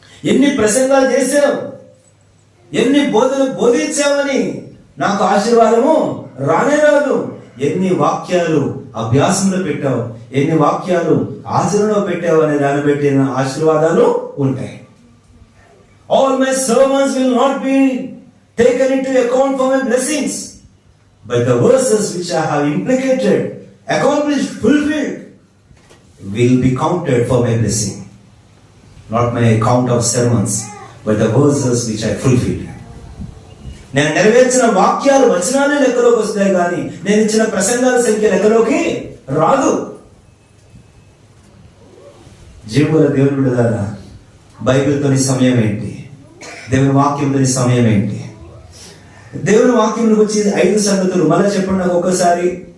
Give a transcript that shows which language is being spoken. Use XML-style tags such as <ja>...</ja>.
<te>ఎన్ని ప్రసంగాలు చేశావు, ఎన్ని బోధలు బోధించావని నాకు ఆశీర్వాదము రానే రాదు. ఎన్ని వాక్యాలు అభ్యాసంలో పెట్టావు, ఎన్ని వాక్యాలు ఆచరణలో పెట్టావు అనే దాన్ని పెట్టిన ఆశీర్వాదాలు ఉంటాయి.</te> <en>All my sermons will not be taken into account for my blessings, but the verses which I have implicated, accomplished, fulfilled will be counted for my blessing. Not my count of sermons, but the verses which I fulfilled.</en> <te>నేను నెరవేర్చిన వాక్యాలు, వచనాలే లెక్కలోకి వస్తాయి, కానీ నేను ఇచ్చిన ప్రసంగాల సంఖ్య లెక్కలోకి రాదు. జీవుల దేవుని విడుదల, బైబిల్తోని సమయం ఏంటి? దేవుని వాక్యంతోని సమయం ఏంటి? దేవుని వాక్యం గురించి 5 సంగతులు మళ్ళీ చెప్పండి నాకు ఒక్కసారి.</te>